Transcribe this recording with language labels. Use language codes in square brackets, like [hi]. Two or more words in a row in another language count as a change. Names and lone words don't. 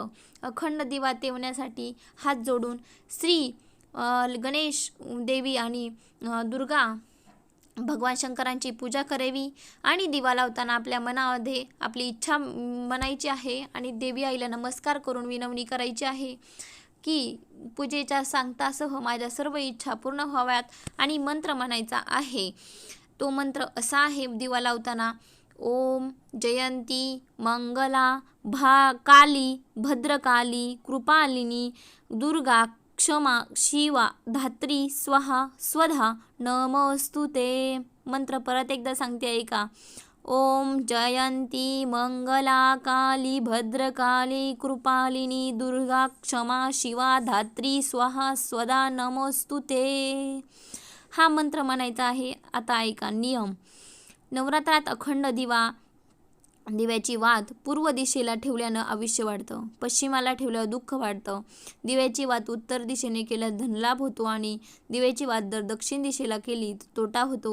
[mr] अखंड दिवा तेवण्यासाठी हात जोडून श्री गणेश देवी आणि दुर्गा भगवान शंकरांची पूजा करावी आणि दिवा लावताना आपल्या मनामध्ये आपली इच्छा म्हणायची आहे आणि देवी आईला नमस्कार करून विनवणी करायची आहे की पूजेच्या सांगतासह माझ्या सर्व इच्छा पूर्ण व्हाव्यात आणि मंत्र म्हणायचा आहे. तो मंत्र असा आहे दिवा लावताना, [sa] ओम जयंती मंगला काली भद्रकाली कृपालिनी दुर्गा क्षमा शिवा धात्री स्वाहा स्वधा नमस्तुते. [mr] मंत्र परत एकदा सांगते ऐका. [sa] ओम जयंती मंगला काली भद्रकाली कृपालिनी दुर्गा क्षमा शिवा धात्री स्वाहा स्वधा नमस्तुते. [mr] हा मंत्र म्हणायचा आहे. आता ऐका नियम. नवरात्रात अखंड दिव्याची वात पूर्व दिशेला ठेवल्यानं आयुष्य वाढतं, पश्चिमाला ठेवल्यावर दुःख वाढतं. दिव्याची वात उत्तर दिशेने केल्यास धनलाभ होतो आणि दिव्याची वात जर दक्षिण दिशेला केली तर तोटा होतो.